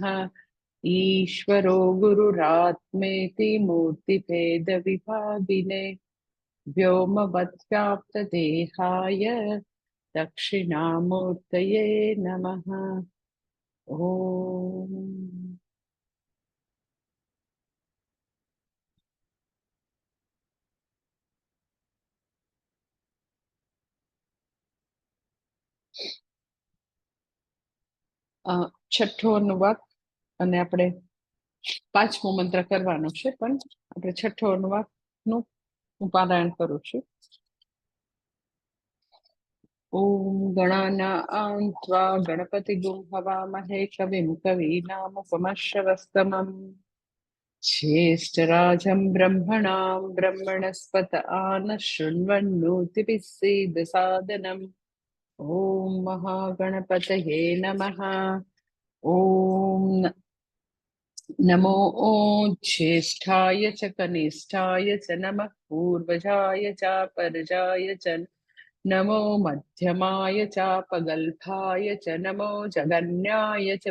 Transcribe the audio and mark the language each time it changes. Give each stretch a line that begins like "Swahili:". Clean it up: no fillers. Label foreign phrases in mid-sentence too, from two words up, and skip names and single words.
Sanskrit: ईश्वरो गुरुरात्मेति मूर्तिभेदविभागिने व्योमवद्व्याप्तदेहाय दक्षिणामूर्तये नमः। ओम।
Gujarati: છઠ્ઠો અનુવાક અને આપણે પાંચમો મંત્ર કરવાનો છે, પણ આપણે છઠ્ઠો અનુવાક નું હું પારાયણ કરું છું.
Sanskrit: ઓમ ગણાનાં ત્વા ગણપતિગું હવામહે કવિં કવીનામુપમશ્રવસ્તમં ज्येष्ठराजं ब्रह्मणां ब्रह्मणस्पत आन शृण्वन्नोतिभिः सीदसादनम्। ॐ महागणपतये नमः। ॐ नमो ज्येष्ठाय च कनिष्ठाय च नमः पूर्वजाय च परजाय च नमो मध्यमाय चापगल्भाय च नमो जगन्याय च